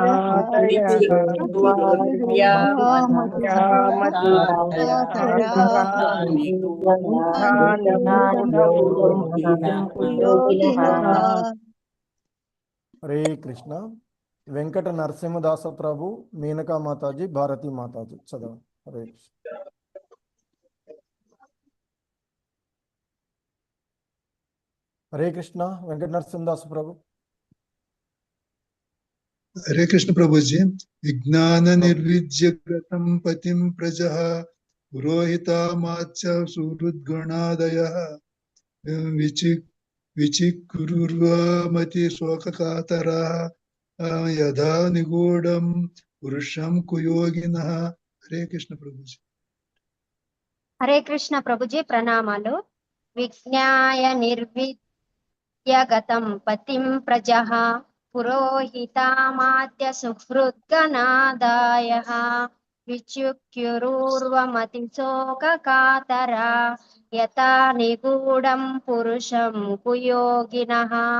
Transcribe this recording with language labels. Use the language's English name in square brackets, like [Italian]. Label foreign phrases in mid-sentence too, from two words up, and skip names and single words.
[Telugu] హరే కృష్ణ. వెంకట నరసింహదాస ప్రభు, మేనకా మాతాజీ, భారతీ మాతాజీ చదవండి. హరే కృష్ణ. హరే కృష్ణ. వెంకట నరసింహదాస ప్రభు. [Hindi] हरे कृष्ण प्रभु जी. [Sanskrit] विज्ञान निर्विद्यगतं पतिं प्रजः पुरोहितामात्य सुहृद्गणादयः विचिकुर्वमति शोककातराः यथा निगूढं पुरुषं कुयोगिनः. [Hindi] हरे कृष्ण प्रभु जी. [Telugu] హరే కృష్ణ ప్రభుజీ ప్రణామాలు. [Sanskrit] విజ్ఞాయ నిర్విద్యగతం పతిం ప్రజః పురోహితామాత్య సుహృద్గణాదయః విచుక్యురూర్వమతి శోకకాతరా యథా నిగూఢం పురుషం కుయోగినః.